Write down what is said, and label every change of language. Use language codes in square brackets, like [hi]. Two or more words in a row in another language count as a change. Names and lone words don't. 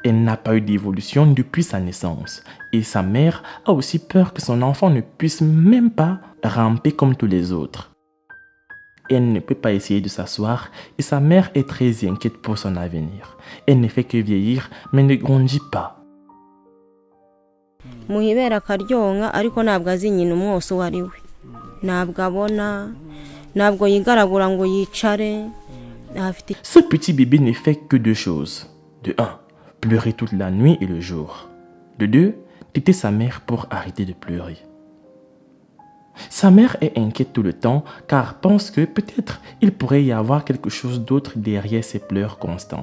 [fr] Elle n'a pas eu d'évolution depuis sa naissance et sa mère a aussi peur que son enfant ne puisse même pas ramper comme tous les autres. Elle ne peut pas essayer de s'asseoir et sa mère est très inquiète pour son avenir. Elle ne fait que vieillir mais ne grandit pas. [rw] muhibera akaryonka ariko ntabwo azi nyina umwose uwo ari we ntabwo abona ntabwo yigaragura ngo yicare. [fr] Ce petit bébé ne fait que deux choses. De 1, pleurer toute la nuit et le jour. De 2, téter sa mère pour arrêter de pleurer. Sa mère est inquiète tout le temps car pense que peut-être il pourrait y avoir quelque chose d'autre derrière ses pleurs constants.